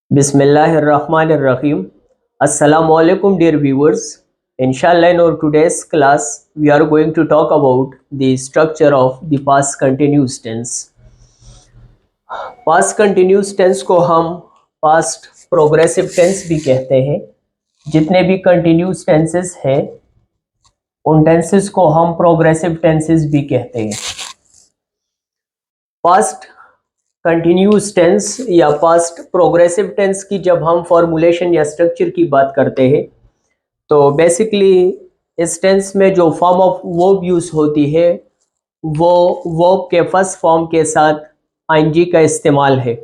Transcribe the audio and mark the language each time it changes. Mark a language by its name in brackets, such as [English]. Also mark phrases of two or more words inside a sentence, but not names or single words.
[Arabic] Bismillahirrahmanirrahim. Assalamu alaikum, [English] dear viewers. Inshallah, in our today's class, we are going to talk about the structure of the past continuous tense. Past continuous tense [Hindi] को हम [English] past progressive tense [Hindi] भी कहते हैं. जितने भी [English] continuous tenses [Hindi] हैं, उन tenses को हम [English] progressive tenses [Hindi] भी कहते हैं. [English] Past continuous tense [Hindi] या [English] past progressive tense [Hindi] की जब हम फॉर्मूलेशन या स्ट्रक्चर की बात करते हैं तो बेसिकली इस टेंस में जो [English] form of verb use [Hindi] होती है वो वर्ब के [English] first form [Hindi] के साथ आईएनजी का इस्तेमाल है.